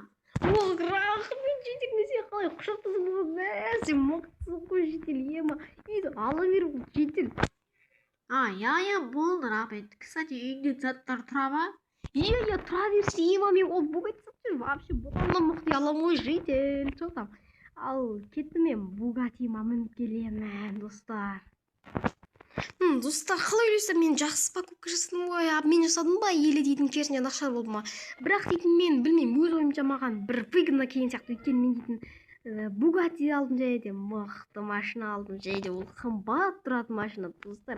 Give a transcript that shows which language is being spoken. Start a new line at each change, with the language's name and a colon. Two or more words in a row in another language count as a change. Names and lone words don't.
Kazakh: Ол рахмет, житель, мен сен қалай құшақтасың ба? Сен мықтысың ғой, житель, ема. Үйді ала бер, житель. Я, болды, рахмет. Кстати, үйінде заттар тұра ма? Я, тұра берші, ема, мен ол Бугатти сатып вообще бұдан да мықты аламын ғой, житель.
Russian: Что там?
Kazakh: Ал кеттім мен Бугаттима мініп келемін, достар. Достар, қалай ойлайсыздар, мен жақсы покупка жасадым ғой, мен жасадым ба, елі дейтін керісінен ақша болды ма? Бірақ дейтін мен білмеймін, өз ойымша маған бір выгодно келген сияқты, өйткені мен дейтін Бугатти алдым, және де мықты машина алдым, және де ол қымбат тұратын машина, достар.